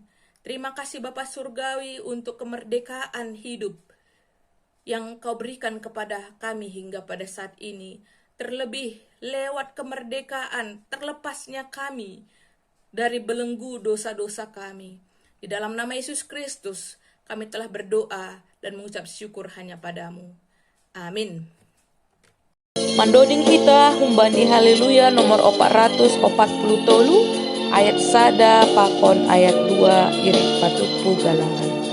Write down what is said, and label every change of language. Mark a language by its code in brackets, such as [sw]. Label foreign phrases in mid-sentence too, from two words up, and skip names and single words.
[id] Terima kasih Bapa Surgawi untuk kemerdekaan hidup yang Kau berikan kepada kami hingga pada saat ini. Terlebih lewat kemerdekaan, terlepasnya kami dari belenggu dosa-dosa kami. Di dalam nama Yesus Kristus, kami telah berdoa dan mengucap syukur hanya padamu. Amin. [bts] Mandoding kita humbani haleluya nomor 440 tolu ayat sada pakon ayat 2 irik patupu galangan.